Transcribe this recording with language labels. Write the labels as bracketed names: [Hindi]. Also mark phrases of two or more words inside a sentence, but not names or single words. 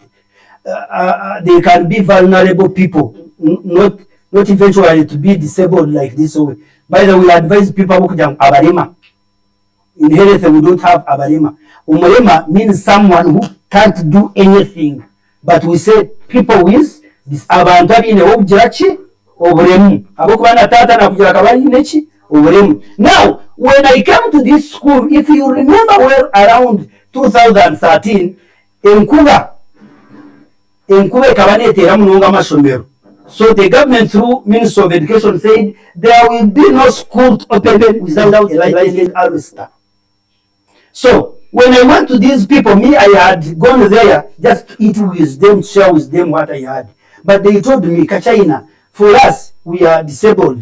[English] They can be vulnerable people, not eventually to be disabled like this way. By the way, we advise people abalema. In health, we don't have abalema. Umulema means someone who can't do anything. But we say people with this [Nyankole] abantu abine obujaki obulemu. Abokuba na tata na kugira kabali nechi obulemu. [English] Now, when I came to this school, if you remember well, around 2013, [Nyankole] enkuba ekabanetera munonga amasomero. [English] So the government through Ministry of Education said there will be no school open without a licensed harvester. So when I went to these people, me, I had gone there just to eat with them, share with them what I had. But they told me, Kachaina, for us, we are disabled.